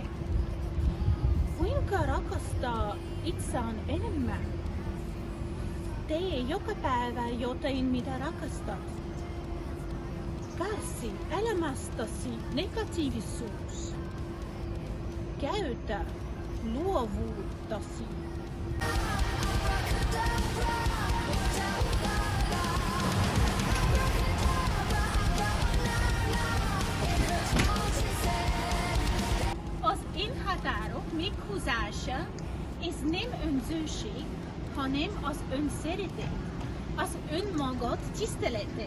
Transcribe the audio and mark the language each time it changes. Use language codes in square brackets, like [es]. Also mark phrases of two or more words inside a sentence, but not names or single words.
[fi] Kuinka rakastaa itseään enemmän? Tee joka päivä jotain, mitä rakastat. Karsi elämästäsi negatiivisuus. Käytä luovuuttasi. [hu] Az én határok meghúzása, ez nem önzőség, hanem az önszeretet, az önmagat tisztelete.